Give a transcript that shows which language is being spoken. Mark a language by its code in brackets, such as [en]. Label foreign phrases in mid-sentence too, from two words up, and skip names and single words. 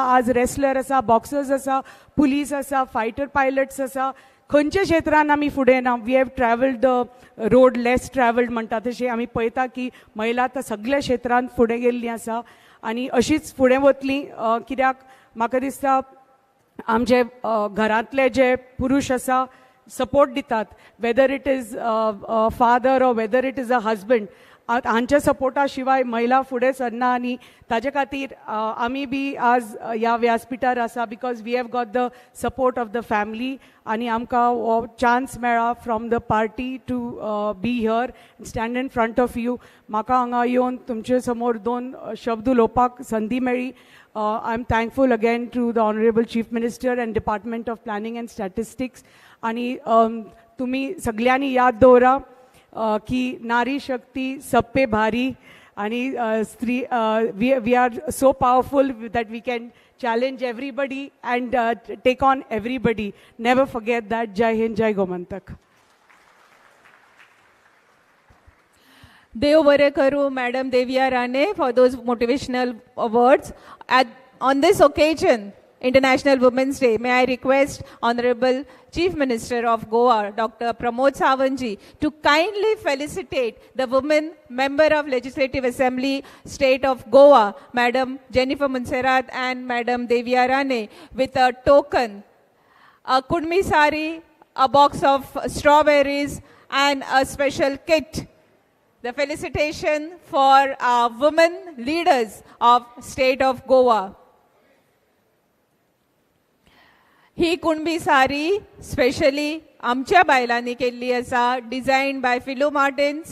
[kok] आज रेसलर आसा, बॉक्सर्स आसा, पुलीस आसा, फायटर पायलट्स आसा, खंयच्या क्षेत्रांत आमी फुडें ना. [en] We have travelled the road less travelled [kok] म्हणटा तशें आमी पळयता की महिला आतां सगळ्या क्षेत्रांत फुडें गेल्लीं आसा, आनी अशीच फुडें वतलीं. कित्याक म्हाका दिसता आमचे घरांतले जे पुरुश आसा सपोर्ट दितात, [en] Whether it is father or whether it is a husband, [kok] हांच्या सपोर्टा शिवाय महिला फुडें सरना. आनी ताजे खातीर आमी बी आज ह्या व्यासपीठार आसा [en] because we have got the support of the family, [kok] आनी आमकां हो चान्स मेळ्ळा [en] from the party to be here stand in front of you. [kok] म्हाका हांगा येवन तुमचे समोर 2 शब्द उलोवपाक संदी मेळ्ळी. [en] I am thankful again to the honorable chief minister and department of planning and statistics. [kok] आनी तुमी सगळ्यांनी याद दवरा की [hi] नारी शक्ती सब पे भारी, [kok] आणि स्त्री [en] we are so powerful that we can challenge everybody and take on everybody. Never forget that. [kok] जय हिंद, जय गोमंतक. देव बरें करूं [en] Madam Deviya Rane for those motivational words. On this occasion, International Women's Day, may I request Honorable Chief Minister of Goa, Dr. Pramod Sawant to kindly felicitate the women member of Legislative Assembly, State of Goa, Madam Jennifer Monserrat and Madam Deviya Rane, with a token, a kudmi sari, a box of strawberries, and a special kit. The felicitation for our women leaders of State of Goa. [kok] ही कुणबी सारी स्पेशली आमच्या बायलांनी केल्ली आसा, [en] designed by [kok] फिलो मार्टिन्स.